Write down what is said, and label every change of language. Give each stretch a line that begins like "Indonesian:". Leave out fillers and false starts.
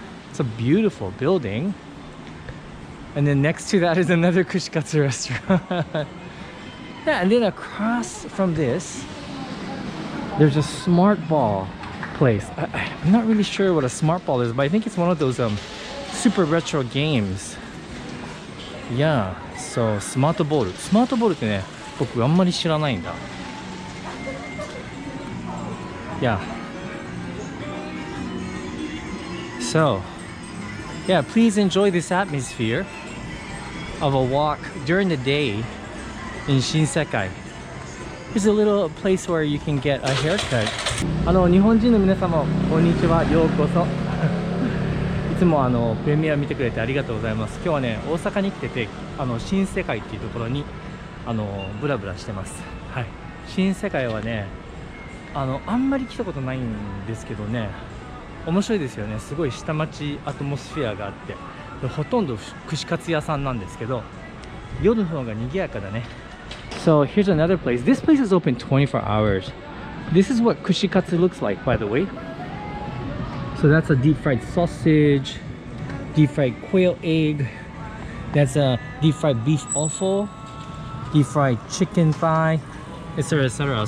English: It's a beautiful building. And then next to that is another Kushikatsu restaurant. Yeah, and then across from this, there's a smart ball place. I'm not really sure what a smart ball is, but I think it's one of those super retro games. Yeah, so
Japanese: スマートボール。スマートボールってね、僕あんまり知らないんだ。
English: Yeah. So, yeah, please enjoy this atmosphere of a walk during the day in Shinsekai. Here's a little place where you can get a haircut.
Japanese: 日本人の皆様、こんにちは。ようこそ。いつもプレミア見てくれてありがとうございます。今日はね、大阪に来てて、新世界っていうところにブラブラしてます。はい。新世界はね、あんまり来たことないんですけどね、面白いですよね。すごい下町アトモスフェアがあって、でほとんど串カツ屋さんなんですけど、夜の方が賑やかだね。
English: So here's another place. This place is open 24 hours. This is what Kushikatsu looks like, by the way. So that's a deep fried sausage, deep fried quail egg. That's a deep fried beef offal, deep fried chicken thigh, etc., etc.